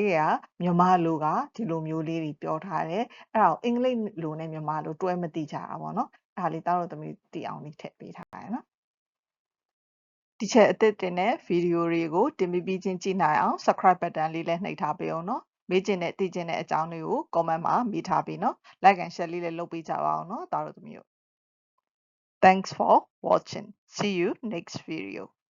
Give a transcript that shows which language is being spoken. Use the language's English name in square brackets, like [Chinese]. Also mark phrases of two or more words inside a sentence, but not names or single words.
[Burmese] ရဲကမြန်မာလိုကဒီလိုမျိုးလေးတွေပြောထားတယ်အဲ့ဒါကိုအင်္ဂလိပ်လိုနဲ့မြန်မာလိုတွဲမသိကြတာပေါ့နော်အဲ့ဒါလေးသားတို့သမီးသိအောင်လေးထည့်ပေးထားတယ်နော်ဒီချက်အသစ်တင်တဲ့ဗီဒီယိုတွေကိုတင်ပြီးချင်းကြည့်နိုင်အောင် [English] subscribe button [Burmese] လေးလည်းနှိပ်ထားပေးအောင်နော်မေးချင်တဲ့သိချင်တဲ့အကြောင်းတွေကို comment မှာမိထားပေးနော် [English] like and share [Burmese] လေးလည်းလုပ်ပေးကြပါအောင်နော်သားတို့သမီးတို့ [English] Thanks for watching. See you next video.